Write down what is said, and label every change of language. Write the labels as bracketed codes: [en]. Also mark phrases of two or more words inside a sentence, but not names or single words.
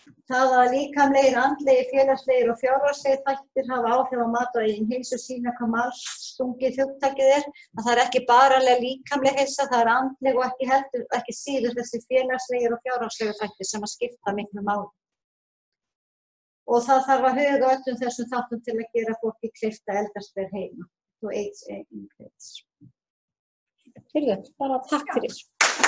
[is] Það að líkamlegir, andlegir, félagslegir og fjárhagslegir þættir hafa áhrif á mat og eigin heilsu sýna hvað margslungið hugtakið er. Að það er ekki bara líkamleg heilsa, það er andleg og ekki síður þessi félagslegir og fjárhagslegir þættir sem að skipta miklu máli. Og það þarf að huga öllum þessum þáttum til að gera fólki kleift að eldast vel heima. [en] To age in place. [is] Bara takk fyrir.